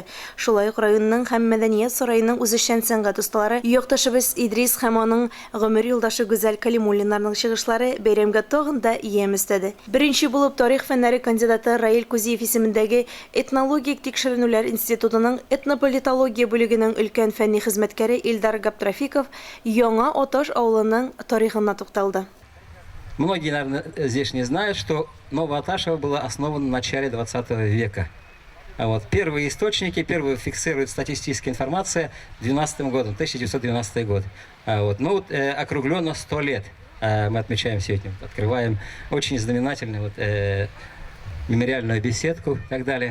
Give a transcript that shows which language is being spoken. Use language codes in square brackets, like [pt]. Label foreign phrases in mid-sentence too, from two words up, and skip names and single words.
[tt] Шулай ук районның һәм мәдәният сараеның үзешчән сәнгать осталары, якташыбыз Идрис һәм аның гомер юлдашы Гүзәл Калимуллиннарның чыгышлары бәйрәмгә тагын да ям өстәде. Беренче булып тарих фәннәре кандидаты Раил Кузиев исемендәге этнологик тикшеренүләр институтының этнополитология бүлегенең өлкән фәнни хезмәткәре Илдар Гаптрафиков Яңа Оташ авылының тарихына тукталды. [ru] Многие, наверное, здесь не знают, что Новооташево было основано в начале 20 века. Первые источники, первые фиксирует статистическая информация 1912 год. Округленно 100 лет мы отмечаем сегодня, открываем очень знаменательную мемориальную беседку и так далее.